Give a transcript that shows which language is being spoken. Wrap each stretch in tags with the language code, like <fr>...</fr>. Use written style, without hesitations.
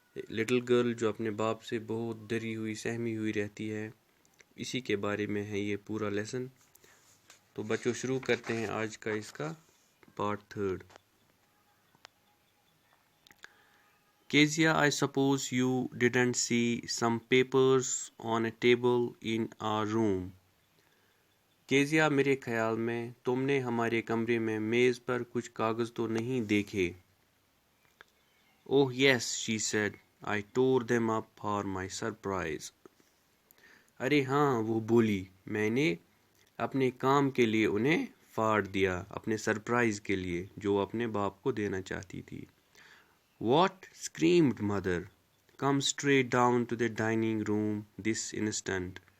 <ur>Little girl جو اپنے باپ سے بہت ڈری ہوئی سہمی ہوئی رہتی ہے، اسی کے بارے میں ہے یہ پورا لیسن۔ تو بچوں شروع کرتے ہیں آج کا اس کا part 3۔</ur> <en>Kezia, I suppose you didn't see some papers on a table in our room.</en> <ur>کیزیا، میرے خیال میں تم نے ہمارے کمرے میں میز پر کچھ کاغذ تو نہیں دیکھے؟</ur> <en>Oh yes, she said. I tore them up for my surprise.</en> <ur>ارے ہاں، وہ بولی، میں نے اپنے کام کے لیے انہیں پھاڑ دیا، اپنے سرپرائز کے لیے جو اپنے باپ کو دینا چاہتی تھی۔</ur> <en>What? screamed mother. Come straight down to the dining room this instant.</en>